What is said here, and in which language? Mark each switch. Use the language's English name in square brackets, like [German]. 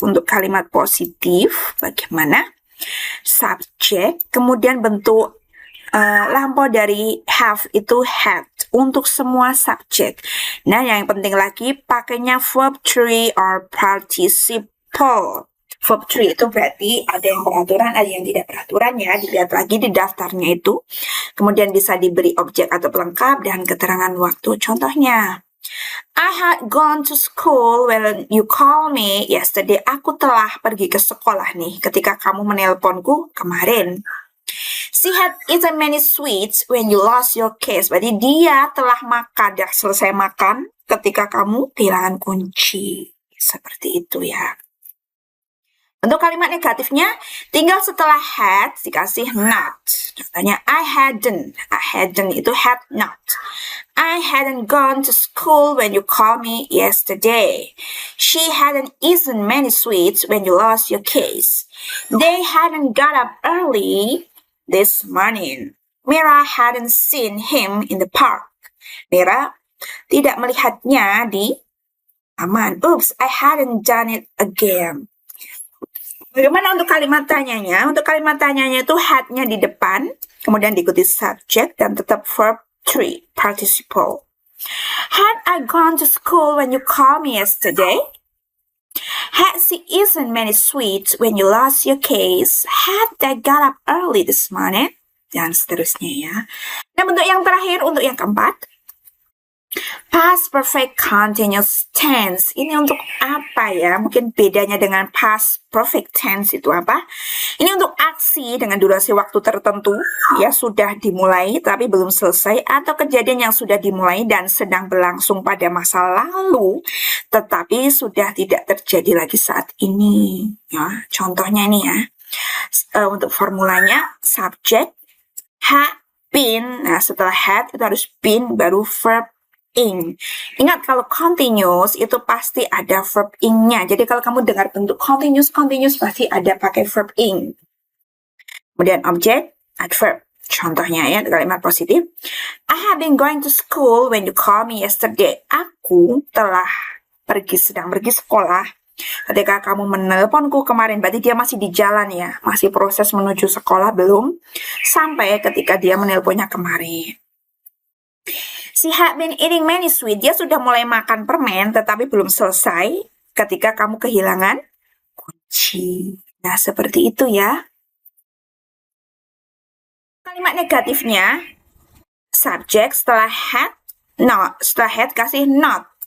[Indonesian] Untuk kalimat positif, bagaimana? Subjek, kemudian bentuk lampau dari have itu had untuk semua subjek. Nah, yang penting lagi pakainya verb 3 or participle. Verb 3 itu berarti ada yang beraturan, ada yang tidak beraturan ya. Dilihat lagi di daftarnya itu. Kemudian bisa diberi objek atau pelengkap dan keterangan waktu. [English] Contohnya, I had gone to school when you called me yesterday. [Indonesian] Aku telah pergi ke sekolah nih ketika kamu menelponku kemarin. [English] She had eaten many sweets when you lost your keys. [Indonesian] Berarti dia telah makan, dia selesai makan ketika kamu kehilangan kunci. Seperti itu ya. Untuk kalimat negatifnya, tinggal setelah had dikasih not. Contohnya, I hadn't itu had not. [English] I hadn't gone to school when you called me yesterday. She hadn't eaten many sweets when you lost your keys. They hadn't got up early this morning. Mira hadn't seen him in the park. [Indonesian] Mira tidak melihatnya di taman. [English] Oops, I hadn't done it again. [Indonesian] Bagaimana untuk kalimat tanyanya? Untuk kalimat tanyanya itu had-nya di depan, kemudian diikuti subject dan tetap verb 3, participle. [English] Had I gone to school when you called me yesterday? Had she eaten many sweets when you lost your keys? Had they got up early this morning? [Indonesian] Dan seterusnya ya. Nah, bentuk yang terakhir, untuk yang keempat. Past perfect continuous tense. Ini untuk apa ya? Mungkin bedanya dengan past perfect tense itu apa? Ini untuk aksi dengan durasi waktu tertentu. Ya, sudah dimulai tapi belum selesai. Atau kejadian yang sudah dimulai dan sedang berlangsung pada masa lalu. Tetapi sudah tidak terjadi lagi saat ini. Ya, contohnya ini ya. Untuk formulanya, subject, had been. Nah, setelah had itu harus been baru verb ing. Ingat, kalau continuous itu pasti ada verb ing-nya. Jadi kalau kamu dengar bentuk continuous pasti ada pakai verb ing. Kemudian objek, adverb. Contohnya ya, kalimat positif. [English] I have been going to school when you called me yesterday. [Indonesian] Aku telah sedang pergi sekolah ketika kamu menelponku kemarin. Berarti dia masih di jalan ya, masih proses menuju sekolah, belum sampai ketika dia menelponnya kemarin. [English] She had been eating many sweets. [Indonesian] Dia sudah mulai makan permen, tetapi belum selesai ketika kamu kehilangan kunci. Nah, seperti itu ya. Kalimat negatifnya, subject setelah had, not. Setelah had kasih not.